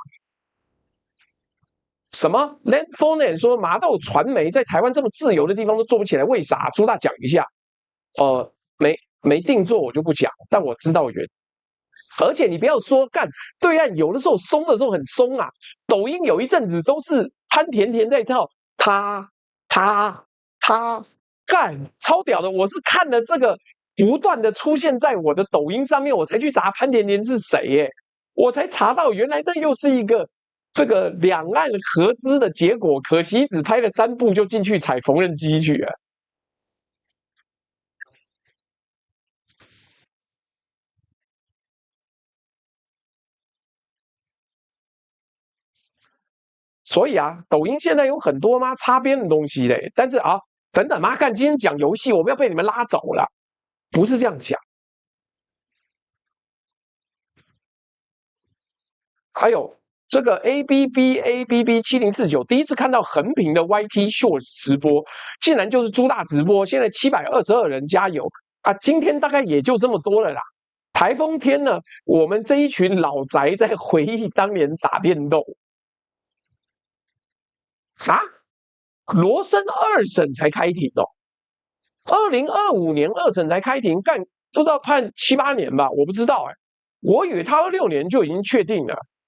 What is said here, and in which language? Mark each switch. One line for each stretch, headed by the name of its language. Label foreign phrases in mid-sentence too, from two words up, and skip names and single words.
Chinese: 什麼 Landphone 說麻豆傳媒在台灣這麼自由的地方都做不起來，為啥？朱大講一下。沒定做我就不講，但我知道原因。而且你不要說幹對岸有的時候鬆的時候很鬆啊，抖音有一陣子都是潘甜甜在跳，他幹超屌的。我是看了這個不斷的出現在我的抖音上面，我才去查潘甜甜是誰耶，我才查到原來那又是一個這個兩岸合資的結果，可惜只拍了3部就進去踩縫紉機去了。所以啊，抖音現在有很多嘛擦邊的東西嘞，但是啊，等等嘛，看今天講遊戲，我不要被你們拉走了，不是這樣講。還有這個 ABB7049，第一次看到橫屏的 YT Shorts 直播，竟然就是朱大直播，現在722人，加油啊！今天大概也就這麼多了啦。台風天呢，我們這一群老宅在回憶當年打電動。啥？羅森2審才開庭哦，2025年2審才開庭，幹不知道判7、8年吧？我不知道哎，我以為他26年就已經確定了。